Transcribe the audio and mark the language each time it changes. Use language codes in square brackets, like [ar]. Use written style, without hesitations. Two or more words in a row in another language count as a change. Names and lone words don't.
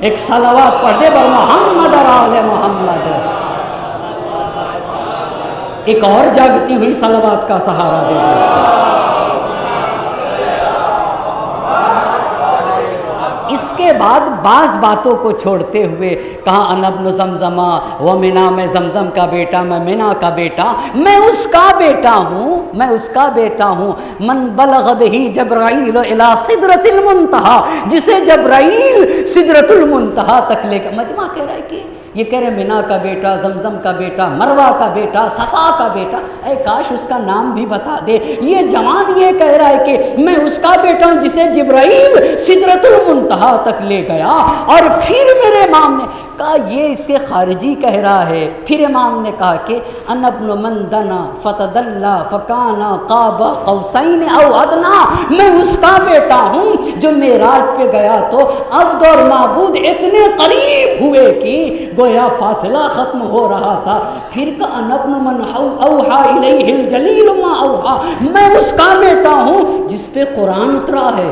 [hi] एक सलावत पढ़ दे बर मोहम्मद और आले मोहम्मद। एक और जागती हुई सलावत का सहारा दे दे। इसके बाद बाज़ बातों को छोड़ते हुए कहा [ar] أنا ابن زمزم ومنى, [hi] मैं ज़मज़म का बेटा, मैं मिना का बेटा, मैं उसका बेटा हूँ, मैं उसका बेटा हूँ। [ar] من بلغ به جبرائيل إلى سدرة المنتهى, [hi] जिसे जब्राईल सिदरतुल मुंतहा तक लेकर। मजमा कह रहा है कि ये कह रहे मिना का बेटा, जमजम का बेटा, मरवा का बेटा, सफ़ा का बेटा। ऐ काश उसका नाम भी बता दे। ये जवान ये कह रहा है कि मैं उसका बेटा हूँ जिसे जिब्राईल सिदरतुल मुंतहा तक ले गया। और फिर मेरे इमाम ने कहा ये इसके खारिजी कह रहा है। फिर इमाम ने कहा कि [ar] أنا ابن من دنا فتدلى فكان قاب قوسين أو أدنى, [hi] मैं उसका बेटा हूँ जो मेराज पे गया तो अब्द और माबूद इतने करीब हुए कि गोया फासला ख़त्म हो रहा था। फिर का [ar] أنا ابن من أوحى إليه الجليل ما أوحى, [hi] मैं उसका बेटा हूँ जिस पे कुरान उतरा है।